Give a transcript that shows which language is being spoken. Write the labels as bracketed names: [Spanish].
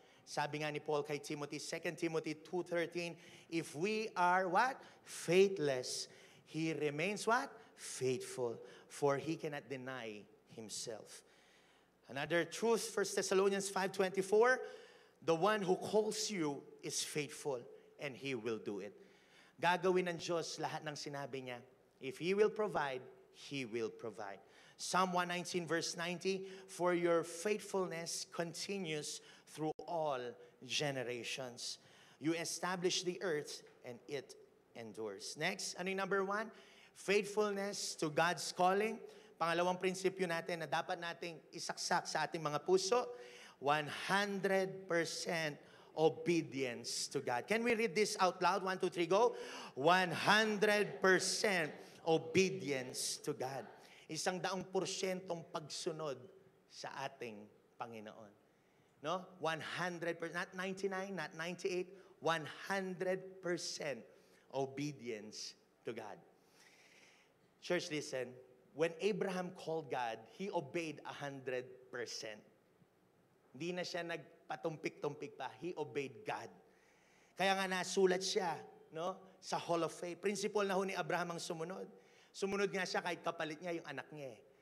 [Filipino] Sabi nga ni Paul kay Timothy, [English] 2 Timothy 2:13, if we are what? Faithless, He remains what? Faithful, for He cannot deny Himself. Another truth, 1 Thessalonians 5:24, the one who calls you is faithful, and He will do it. [Filipino] Gagawin ng Diyos lahat ng sinabi niya. [English] If He will provide, He will provide. Psalm 119 verse 90, for your faithfulness continues through all generations. You establish the earth and it endures. Next, [Filipino] ano yung [English] number 1? Faithfulness to God's calling. [Filipino] Pangalawang prinsipyo natin na dapat nating isaksak sa ating mga puso, [English] 100% obedience to God. Can we read this out loud? 1, 2, 3, go. 100% obedience to God. [Filipino] 100% pagsunod sa ating Panginoon. No? [English] 100%, not 99, not 98, 100% obedience to God. Church, listen. When Abraham called God, he obeyed 100%. [Filipino] Hindi na siya nagpatumpik-tumpik pa. [English] He obeyed God. [Filipino] Kaya nga nasulat siya, no, sa Hall of Faith. Principle na ho ni Abraham ang sumunod. Sumunod nga siya kahit kapalit niya yung anak niya.